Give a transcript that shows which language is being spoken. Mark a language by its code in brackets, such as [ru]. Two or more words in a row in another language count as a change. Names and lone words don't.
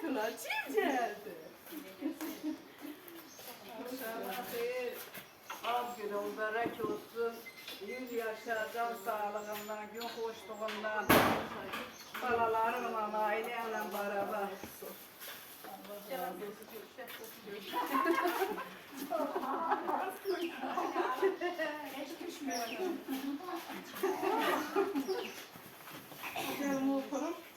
[tr] Kim geldi? İnşallah xeyir. [az] Az gün mübarək olsun. 100 yaşa can sağlığından, gün xoşluğundan, balalarımla, [tr] ailemle beraber. Gelin oturup.